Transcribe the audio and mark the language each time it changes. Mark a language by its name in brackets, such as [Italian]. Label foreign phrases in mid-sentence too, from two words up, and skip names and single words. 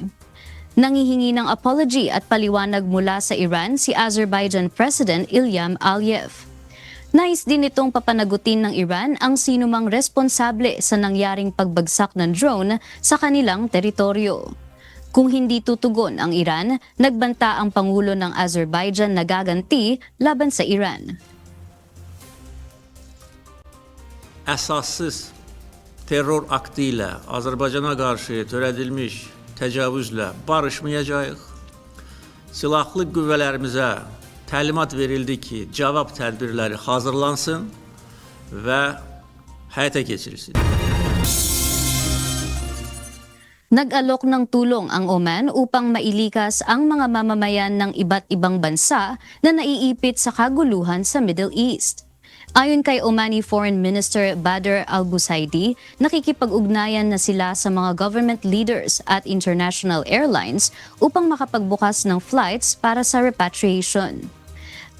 [Filipino] Nangihingi ng apology at paliwanag mula sa Iran si Azerbaijan President Ilham Aliyev. Nais din itong papanagutin ng Iran ang sinumang responsable sa nangyaring pagbagsak ng drone sa kanilang teritoryo. Kung hindi tutugon ang Iran, nagbanta ang Pangulo ng Azerbaijan na gaganti laban sa Iran. [Azerbaijani] Əsassız terror aktı ilə Azərbaycana qarşı törədilmiş təcavüzlə barışmayacağıq. Silahlı qüvvələrimizə təlimat verildi ki, cavab tədbirləri hazırlansın və həyata keçirilsin. [Filipino] Nag-alok ng tulong ang Oman upang mailikas ang mga mamamayan ng iba't ibang bansa na naiipit sa kaguluhan sa Middle East. Ayon kay Omani Foreign Minister Badr al-Busaidi, nakikipag-ugnayan na sila sa mga [English] government leaders [Filipino] at [English] international airlines [Filipino] upang makapagbukas ng flights para sa repatriation.